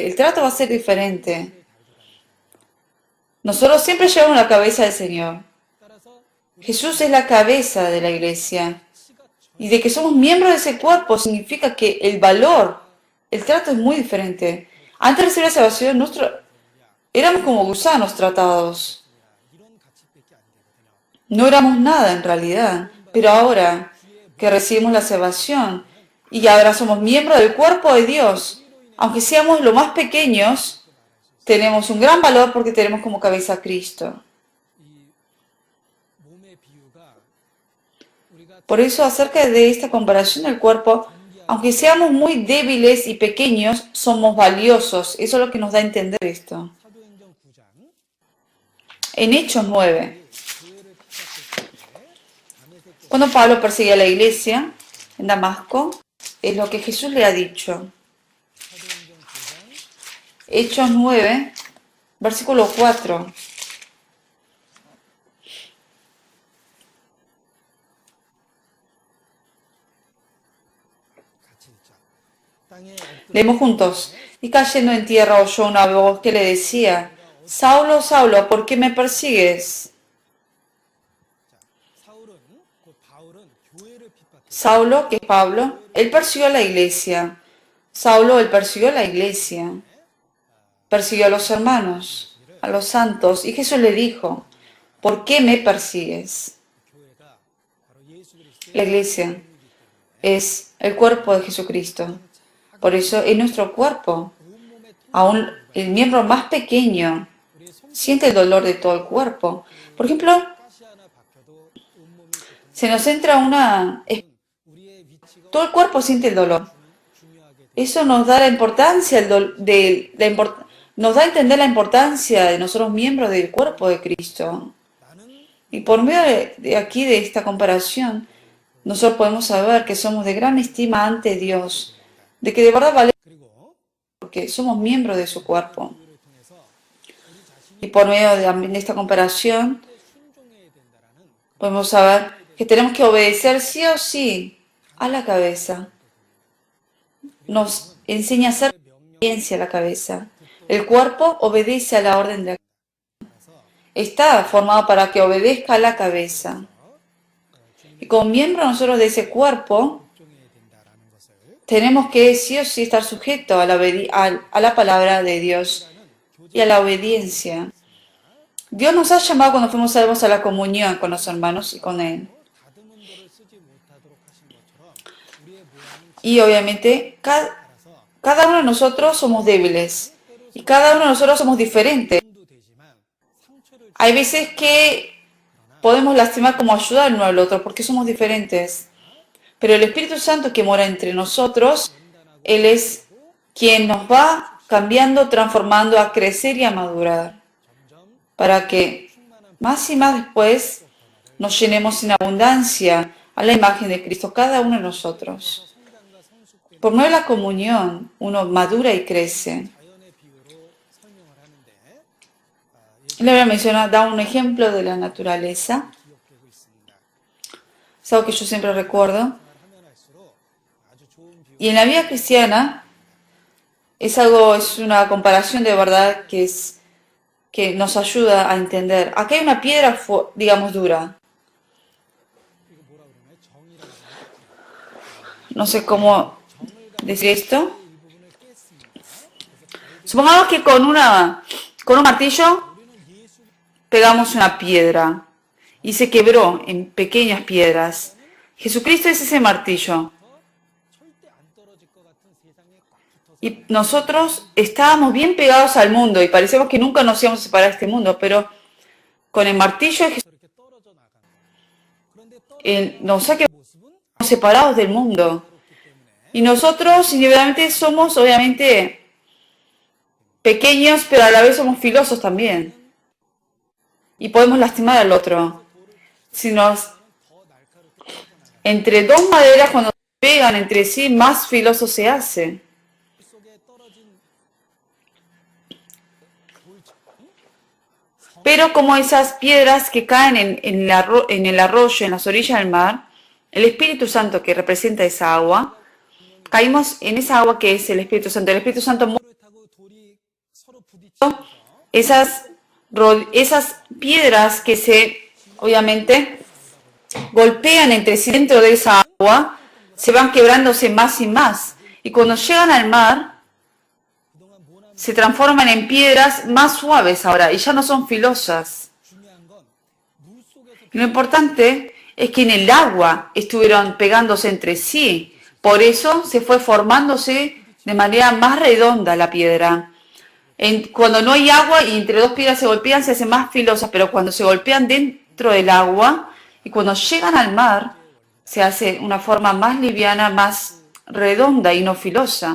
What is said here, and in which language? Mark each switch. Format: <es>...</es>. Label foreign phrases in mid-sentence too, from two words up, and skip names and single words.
<es>El trato va a ser diferente. Nosotros siempre llevamos la cabeza del Señor.</es> <ko>따라서</ko> <es>Jesús es la cabeza de la iglesia. Y de que somos miembros de ese cuerpo significa que el valor, el trato es muy diferente. Antes de recibir la salvación, éramos como gusanos tratados.</es> <ko>이런 가치밖에 안 되거든요.</ko> <es>No éramos nada en realidad. Pero ahora que recibimos la salvación y ahora somos miembros del cuerpo de Dios, aunque seamos los más pequeños, tenemos un gran valor porque tenemos como cabeza a Cristo.</es> <ko>이 몸의 비유가 우리가</ko> <es>Por eso, acerca de esta comparación del cuerpo, aunque seamos muy débiles y pequeños, somos valiosos. Eso es lo que nos da a entender esto.</es> <ko>사도행전 9장</ko> <es>En Hechos 9,</es> <ko>교회를 핍박했을 때 다메섹</ko> <es>cuando Pablo perseguía a la iglesia en Damasco, es lo que Jesús le ha dicho.</es> <ko>사도행전 9장</ko> <es>Hechos 9, versículo 4.</es> <ko>같이 읽자. 땅에 엎드려</ko> <es>Leemos juntos. Y cayendo en tierra oyó una voz que le decía, Saulo, Saulo, ¿por qué me persigues?</es> <ko>사울은 곧 바울은 교회를 핍박했어.</ko> <es>Saulo, que es Pablo, él persiguió a la iglesia. Saulo, él persiguió a la iglesia. Persiguió a los hermanos, a los santos. Y Jesús le dijo, ¿por qué me persigues?</es> <ko>교회가 바로 예수 그리스도의</ko> <es>La iglesia es el cuerpo de Jesucristo. Por eso es nuestro cuerpo.</es> <ko>온몸의</ko> <es>Aún el miembro más pequeño</es> <ko>우리의 손</ko> <es>siente el dolor de todo el cuerpo. Por ejemplo,</es> <ko>가시 하나 박혀도 온몸이 고통.</ko> <es>se nos entra una...</es> <ko>우리의 위치가</ko> <es>Todo el cuerpo siente el dolor.</es> <ko>중요하게 돼.</ko> <es>Eso nos da la importancia, nos da a entender la importancia de nosotros miembros del cuerpo de Cristo.</es> <ko>나는</ko> <es>Y por medio de aquí, de esta comparación, nosotros podemos saber que somos de gran estima ante Dios, de que de verdad vale</es> <ko>그리고</ko> <es>porque somos miembros de su cuerpo.</es> <ko>교회를 통해서 우리 자신이</ko> <es>Y por medio de esta comparación,</es> <ko>순종해야 된다라는</ko> <es>podemos saber que tenemos que obedecer sí o sí a la cabeza. Nos enseña a hacer obediencia a la cabeza. El cuerpo obedece a la orden de la cabeza. Está formado para que obedezca a la cabeza. Y como miembro nosotros de ese cuerpo,</es> <ko>순종해야 된다라는 것을</ko> <es>tenemos que sí o sí estar sujetos a la palabra de Dios y a la obediencia. Dios nos ha llamado cuando fuimos salvos a la comunión con los hermanos y con Él.</es> <ko>다듬은 돌을 쓰지 못하도록 하신 것처럼 우리의 모양은</ko> <es>Y obviamente cada uno de nosotros somos débiles y cada uno de nosotros somos diferentes.</es> <ko>도 되지만 상처를</ko> <es>Hay veces que podemos lastimar como ayudar uno al otro porque somos diferentes. Pero el Espíritu Santo que mora entre nosotros, Él es quien nos va cambiando, transformando a crecer y a madurar. para que más y más después nos llenemos en abundancia a la imagen de Cristo, cada uno de nosotros.</es> <ko>성장과 성숙됨</ko> <es>Por medio de la comunión, uno madura y crece.</es> <ko>자연의 비유로 설명을 하는데</ko> <es>La Biblia menciona, da un ejemplo de la naturaleza.</es> <ko>기억되고 있습니다.</ko> <es>Es algo que yo siempre recuerdo.</es> <ko>하면 할수록 아주 좋은 비유.</ko> <es>Y en la vida cristiana es una comparación de verdad que nos ayuda a entender. Acá hay una piedra, digamos, dura.</es> <ko>이거 뭐라 그러나요? 정이라고 하나요?</ko> <es>No sé cómo decir esto.</es> <ko>이 부분을 깼습니다.</ko> <es>Supongamos que con un martillo pegamos una piedra y se quebró en pequeñas piedras. Jesucristo es ese martillo.</es> <ko>절대 안 떨어질 것 같은 세상에 꽉 붙어서</ko> <es>Y nosotros estábamos bien pegados al mundo y parecíamos que nunca nos íbamos a separar de este mundo, pero con el martillo de Jesús</es> <ko>이렇게 떨어져 나가는. 그런데 떨어져</ko> <es>nos ha quedado</es> <ko>모습은</ko> <es>separados del mundo. Y nosotros individualmente somos obviamente pequeños, pero a la vez somos filosos también. Y podemos lastimar al otro. Si nos, entre dos maderas, cuando se pegan entre sí, más filoso se hace.</es> <ko>속에 떨어진</ko> <es>Pero como esas piedras que caen en el arroyo, en las orillas del mar, el Espíritu Santo que representa esa agua, caímos en esa agua que es el Espíritu Santo. El Espíritu Santo mueve</es> <ko>를 타고 돌이 서로 부딪히면서</ko> <es>esas piedras que obviamente, golpean entre sí dentro de esa agua, se van quebrándose más y más. Y cuando llegan al mar,</es> <ko>그동안 모난</ko> <es>se transforman en piedras más suaves ahora y ya no son filosas.</es> <ko>중요한 건 물 속에서</ko> <es>Y lo importante es que en el agua estuvieron pegándose entre sí. Por eso se fue formándose de manera más redonda la piedra. Cuando no hay agua y entre dos piedras se golpean, se hacen más filosas, pero cuando se golpean dentro del agua y cuando llegan al mar, se hace una forma más liviana, más redonda y no filosa.</es>